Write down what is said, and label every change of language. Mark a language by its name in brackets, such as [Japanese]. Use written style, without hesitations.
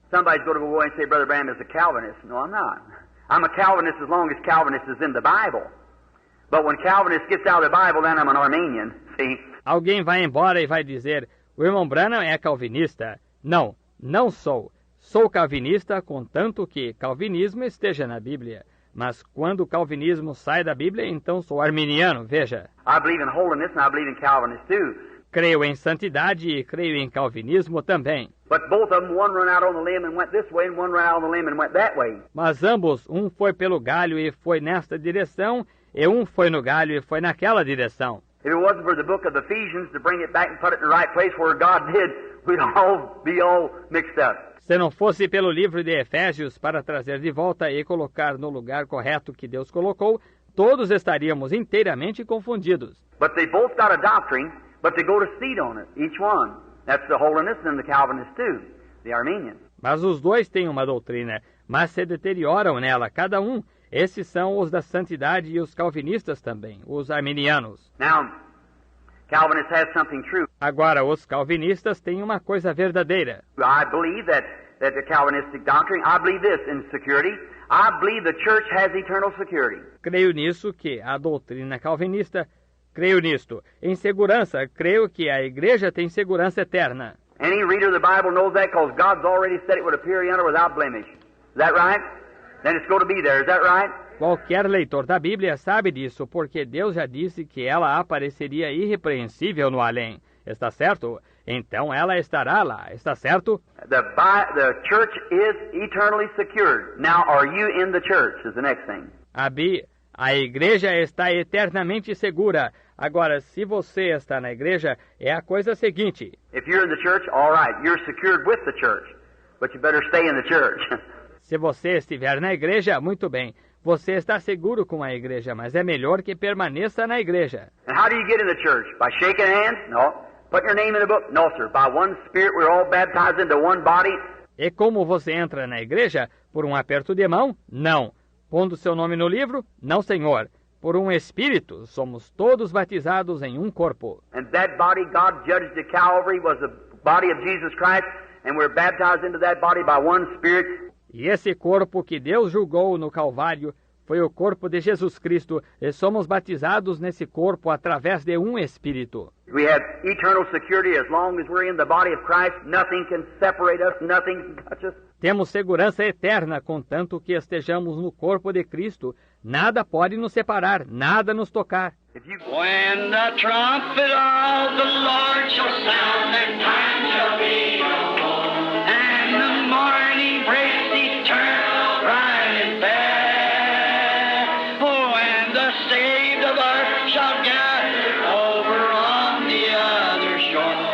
[English] Somebody's going to go away and say, Brother Branham is a Calvinist. No, I'm not. I'm a Calvinist as long as Calvinist is in the Bible. But when Calvinist gets out of the Bible, then I'm an Arminian. See? [Portuguese] Alguém vai embora e vai dizer, o irmão Branham é calvinista. Não, não sou. Sou calvinista, contanto que calvinismo esteja na Bíblia. Mas quando o calvinismo sai da Bíblia, então sou arminiano, veja. [English] I believe in holiness and I believe in Calvinist too. [Portuguese] Creio em santidade e creio em calvinismo também. [English] But both of them, one run out on the limb and went this way, and one run out on the limb and went that way. [Portuguese] Mas ambos, um foi pelo galho e foi nesta direção, e um foi no galho e foi naquela direção. [English] If it wasn't for the book of Ephesians to bring it back and put it in the right place where God did, we'd all be all mixed up. [Portuguese] Se não fosse pelo livro de Efésios para trazer de volta e colocar no lugar correto que Deus colocou, todos estaríamos inteiramente confundidos. [English] But they both got a doctrine, but they go to seed on it, each one. That's the holiness and the Calvinist too, the Arminian. [Portuguese] Mas os dois têm uma doutrina, mas se deterioram nela, cada um. Esses são os da santidade e os calvinistas também, os arminianos. [English] Now, Calvinists have something true. [Portuguese] Agora, os calvinistas têm uma coisa verdadeira. [English] I believe that the Calvinistic doctrine, I believe this in security. I believe the church has eternal security. [Portuguese] Creio nisso que a doutrina calvinista, creio nisto. Em segurança, creio que a igreja tem segurança eterna. [English] Any reader of the Bible knows that because God's already said it would appear yonder without blemish. Is that right? Then it's going to be there. Is that right? [Portuguese] Qualquer leitor da Bíblia sabe disso, porque Deus já disse que ela apareceria irrepreensível no além. Está certo? Então ela estará lá. Está certo? [English] The church is eternally secured. Now, are you in the church is the next thing. [Portuguese] A igreja está eternamente segura. Agora, se você está na igreja, é a coisa seguinte. [English] If you're in the church, all right, you're secured with the church. But you better stay in the church. [Portuguese] Se você estiver na igreja, muito bem. Você está seguro com a igreja, mas é melhor que permaneça na igreja. [English] And how do you get in the church? By shaking hands? No. Put your name in the book? No, sir. By one Spirit, we're all baptized into one body. [Portuguese] E como você entra na igreja? Por um aperto de mão? Não. Pondo seu nome no livro? Não, senhor. Por um Espírito, somos todos batizados em um corpo. [English] And that body God judged at Calvary was the body of Jesus Christ, and we're baptized into that body by one Spirit. [Portuguese] E esse corpo que Deus julgou no Calvário foi o corpo de Jesus Cristo, e somos batizados nesse corpo através de um Espírito. [English] We have eternal security as long as we're in the body of Christ. Nothing can separate us, nothing can touch us. [Portuguese] Temos segurança eterna, contanto que estejamos no corpo de Cristo. Nada pode nos separar, nada nos tocar. [English] When the trumpet of the Lord shall sound, that time shall be no more, and the morning breaks eternal, bright and fair. Oh, and the saved of earth shall gather over on the other shore.